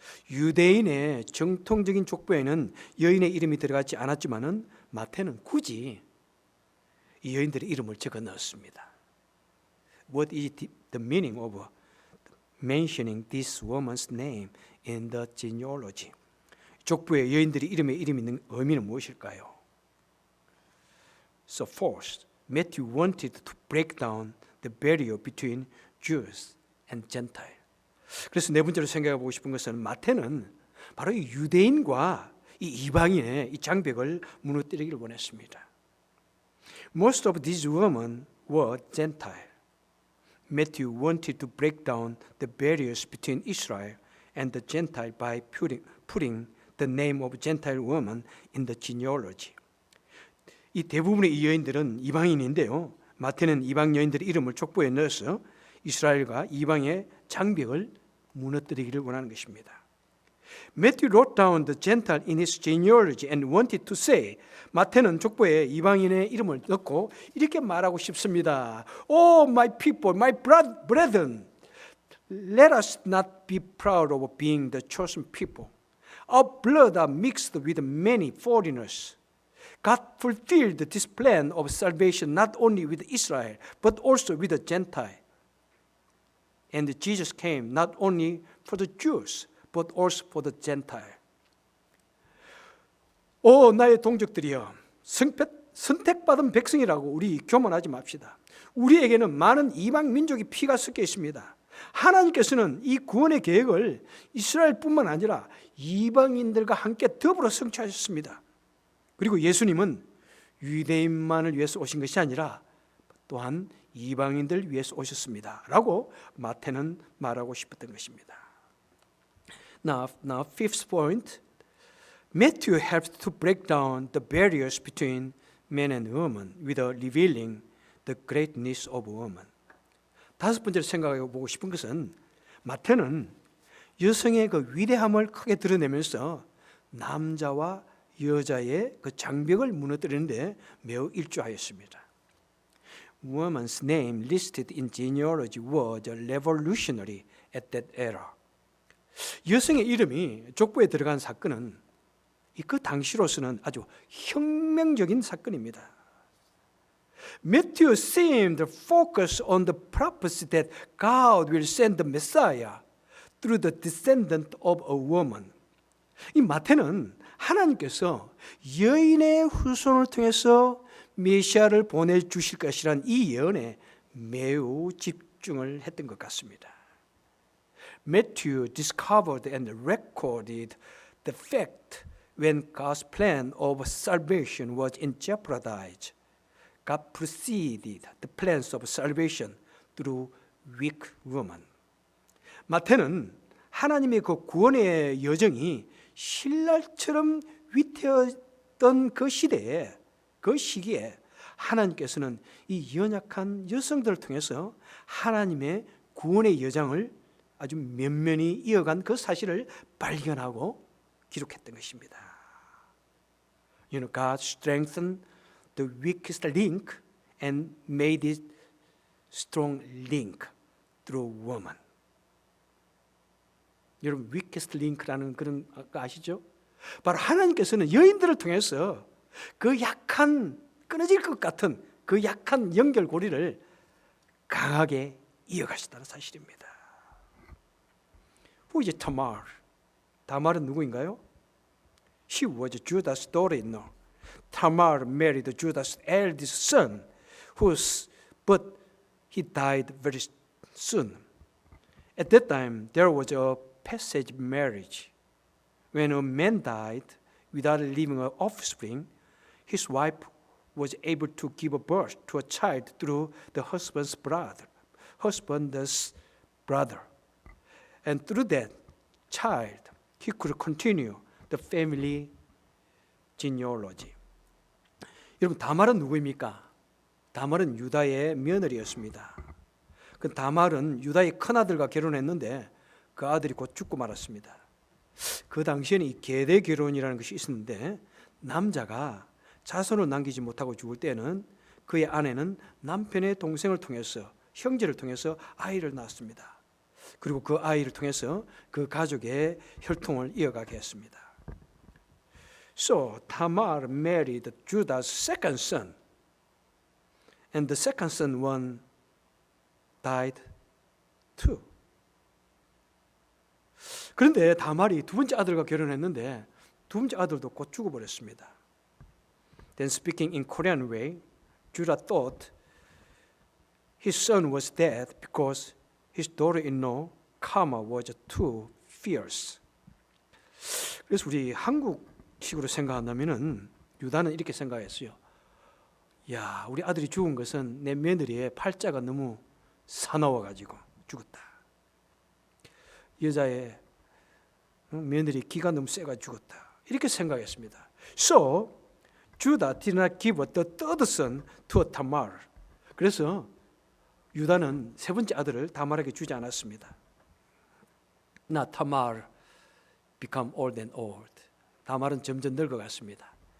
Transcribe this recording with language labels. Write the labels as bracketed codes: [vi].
[ko] 유대인의 정통적인 족보에는 여인의 이름이 들어가지 않았지만은 마태는 굳이 이 여인들의 이름을 적어 넣었습니다. [en] What is the meaning of mentioning this woman's name in the genealogy? [ko] 족보에 여인들의 이름에 이름이 있는 의미는 무엇일까요? [en] So first, Matthew wanted to break down the barrier between Jews and Gentile. [ko] 그래서 네 번째로 생각해 보고 싶은 것은 마태는 바로 이 유대인과 이 이방인의 이 장벽을 무너뜨리기를 원했습니다. [en] Most of these women were Gentile. Matthew wanted to break down the barriers between Israel and the Gentile by putting the name of Gentile woman in the genealogy. [ko] 이 대부분의 이 여인들은 이방인인데요. 마태는 이방 여인들의 이름을 족보에 넣어서 이스라엘과 이방의 장벽을 무너뜨리기를 원하는 것입니다. [en] Matthew wrote down the Gentile in his genealogy and wanted to say, [ko] 마태는 족보에 이방인의 이름을 넣고 이렇게 말하고 싶습니다. [en] Oh, my people, my brethren, let us not be proud of being the chosen people. Our blood are mixed with many foreigners. God fulfilled this plan of salvation not only with Israel, but also with the Gentile. And Jesus came not only for the Jews, but also for the Gentile. [ko] 오, 나의 동족들이여, 선택받은 백성이라고 우리 교만하지 맙시다. 우리에게는 많은 이방 민족의 피가 섞여 있습니다. 하나님께서는 이 구원의 계획을 이스라엘뿐만 아니라 이방인들과 함께 더불어 성취하셨습니다. 그리고 예수님은 유대인만을 위해서 오신 것이 아니라 또한 이방인들 위해서 오셨습니다. 라고 마태는 말하고 싶었던 것입니다. [en] Now, fifth point, Matthew helps to break down the barriers between men and women with revealing the greatness of woman. [ko] 다섯 번째로 생각해 보고 싶은 것은 마태는 여성의 그 위대함을 크게 드러내면서 남자와 여자의 그 장벽을 무너뜨리는데 매우 일조하였습니다. [en] Woman's name listed in genealogy was revolutionary at that era. [ko] 여성의 이름이 족보에 들어간 사건은 그 당시로서는 아주 혁명적인 사건입니다. [en] Matthew seemed focused on the prophecy that God will send the Messiah through the descendant of a woman. [ko] 이 마태는 하나님께서 여인의 후손을 통해서 메시아를 보내주실 것이란 이 예언에 매우 집중을 했던 것 같습니다. [en] Matthew discovered and recorded the fact when God's plan of salvation was in jeopardy. God preceded the plans of salvation through weak women. [ko] 마태는 하나님의 그 구원의 여정이 신랄처럼 위태웠던 그 시대에, 그 시기에 하나님께서는 이 연약한 여성들을 통해서 하나님의 구원의 여정을 아주 면면히 이어간 그 사실을 발견하고 기록했던 것입니다. [en] You know, God strengthened the weakest link and made it strong link through woman. [ko] 여러분, weakest link라는 그런 거 아시죠? 바로 하나님께서는 여인들을 통해서 그 약한, 끊어질 것 같은 그 약한 연결고리를 강하게 이어가시다는 사실입니다. [en] Who is Tamar? [ko] 다말은 누구인가요? [en] She was Judah's daughter-in-law. Tamar married Judah's eldest son, but he died very soon. At that time, there was a passage marriage. When a man died without leaving an offspring, his wife was able to give birth to a child through the husband's husband's brother. And through that child, he could continue the family genealogy. [ko] 여러분, 다말은 누구입니까? 다말은 유다의 며느리였습니다. 그 다말은 유다의 큰아들과 결혼했는데 그 아들이 곧 죽고 말았습니다. 그 당시에는 이 계대 결혼이라는 것이 있었는데 남자가 자손을 남기지 못하고 죽을 때는 그의 아내는 남편의 동생을 통해서, 형제를 통해서 아이를 낳았습니다. 그리고 그 아이를 통해서 그 가족의 혈통을 이어가게 했습니다. [en] So Tamar married Judah's second son, and the second son one died too. [ko] 그런데 다말이 두 번째 아들과 결혼했는데 두 번째 아들도 곧 죽어버렸습니다. [en] Then speaking in Korean way, Judah thought his son was dead because his daughter-in-law Kama was too fierce. [ko] 그래서 우리 한국식으로 생각한다면은 유다는 이렇게 생각했어요. 야, 우리 아들이 죽은 것은 내 며느리의 팔자가 너무 사나워가지고 죽었다. 여자의 며느리 기가 너무 세가 죽었다. 이렇게 생각했습니다. [en] So Judah did not give the third son to Tamar. [ko] 그래서 유다는 세 번째 아들을 다말에게 주지 않았습니다. [en] Now Tamar become old and old. [ko] 다말은 점점 늙어갔습니다.